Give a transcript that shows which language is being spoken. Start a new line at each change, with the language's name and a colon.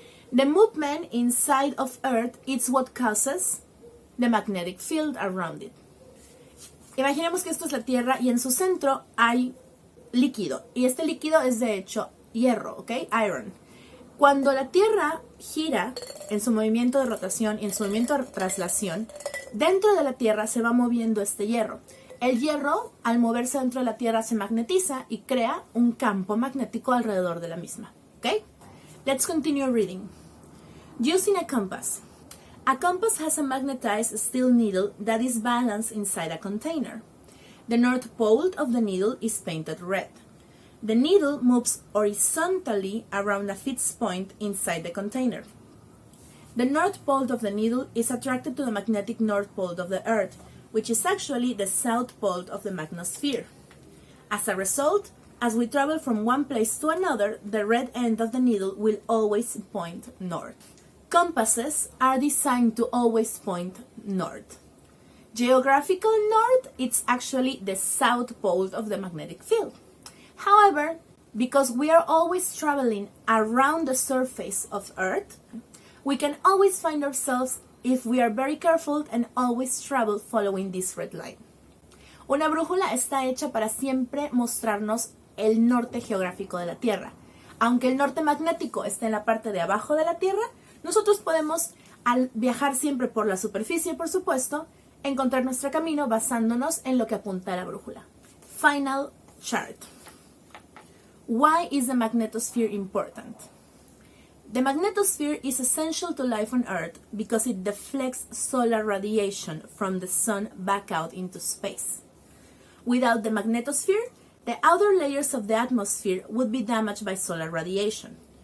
English: The movement inside of Earth is what causes the magnetic field around it.
Spanish: Imaginemos que esto es la Tierra y en su centro hay líquido. Y este líquido es de hecho hierro, ¿ok? Iron. Cuando la Tierra gira en su movimiento de rotación y en su movimiento de traslación, dentro de la Tierra se va moviendo este hierro. El hierro, al moverse dentro de la Tierra, se magnetiza y crea un campo magnético alrededor de la misma.
English: ¿Ok? Let's continue reading. Using a compass. A compass has a magnetized steel needle that is balanced inside a container. The north pole of the needle is painted red. The needle moves horizontally around a fixed point inside the container. The north pole of the needle is attracted to the magnetic north pole of the Earth, which is actually the south pole of the magnetosphere. As a result, as we travel from one place to another, the red end of the needle will always point north. Compasses are designed to always point north. Geographical north, it's actually the south pole of the magnetic field. However, because we are always traveling around the surface of Earth, we can always find ourselves if we are very careful and always travel following this red line.
Spanish: Una brújula está hecha para siempre mostrarnos el norte geográfico de la Tierra. Aunque el norte magnético esté en la parte de abajo de la Tierra, nosotros podemos, al viajar siempre por la superficie, por supuesto, encontrar nuestro camino basándonos en lo que apunta la brújula.
English: Final chart. Why is the magnetosphere important? The magnetosphere is essential to life on Earth because it deflects solar radiation from the sun back out into space. Without the magnetosphere, the outer layers of the atmosphere would be damaged by solar radiation.